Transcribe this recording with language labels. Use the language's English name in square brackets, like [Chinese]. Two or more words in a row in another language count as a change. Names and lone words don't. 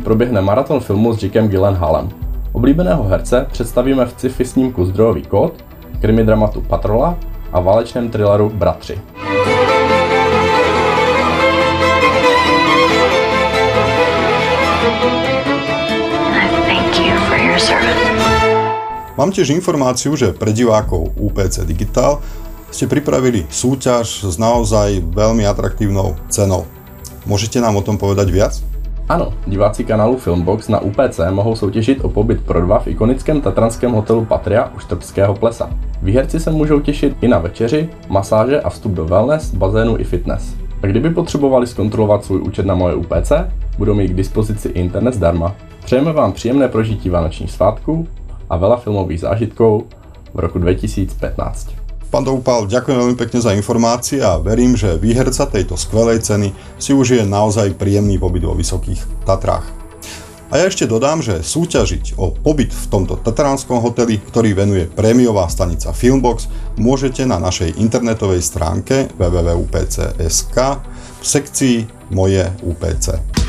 [Czech] proběhne maraton filmu s Jackem Gyllenhaalem. Oblíbeného herce představíme v sci-fi snímku Zdrojový kód, krimi dramatu Patrola a válečném thrilleru Bratři. [Slovak] Mám tiež informáciu, že pre divákov UPC Digital ste pripravili súťaž s naozaj veľmi atraktívnou cenou. Môžete nám o tom povedať viac? [Czech] Ano, diváci kanálu Filmbox na UPC mohou soutěžit o pobyt pro 2 v ikonickém tatranském hotelu Patria u Štrbského plesa. Výherci se můžou těšit i na večeři, masáže a vstup do wellness, bazénu i fitness. A kdyby potřebovali zkontrolovat svůj účet na moje UPC, budou mít k dispozici internet zdarma. Přejeme vám příjemné prožití vánočních svátků a [Slovak] veľa filmových zážitkov v roku 2015. Pán Doupal, ďakujem veľmi pekne za informácie a verím, že výherca tejto skvelej ceny si užije naozaj príjemný pobyt vo Vysokých Tatrách. A ja ešte dodám, že súťažiť o pobyt v tomto tatranskom hoteli, ktorý venuje prémiová stanica Filmbox, môžete na našej internetovej stránke www.upc.sk v sekcii Moje UPC.